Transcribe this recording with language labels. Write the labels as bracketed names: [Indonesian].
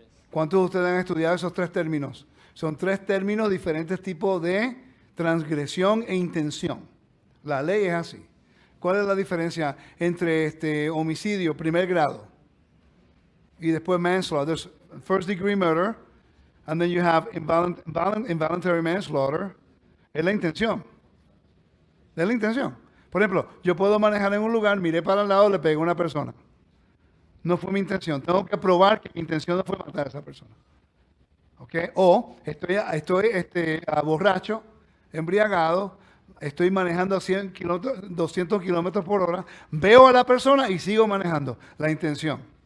[Spanish] ¿Cuántos de ustedes han estudiado esos tres términos? Son tres términos, diferentes tipos de transgresión e intención. La ley es así. ¿Cuál es la diferencia entre homicidio, primer grado, y después manslaughter? [English] There's first degree murder, and then you have involuntary manslaughter. [Spanish] Es la intención. Es la intención. Por ejemplo, yo puedo manejar en un lugar, miré para el lado, le pegué a una persona. No fue mi intención. Tengo que probar que mi intención no fue matar a esa persona. ¿Ok? O estoy borracho, embriagado, estoy manejando a 100 kilómetros, 200 kilómetros por hora, veo a la persona y sigo manejando. La intención.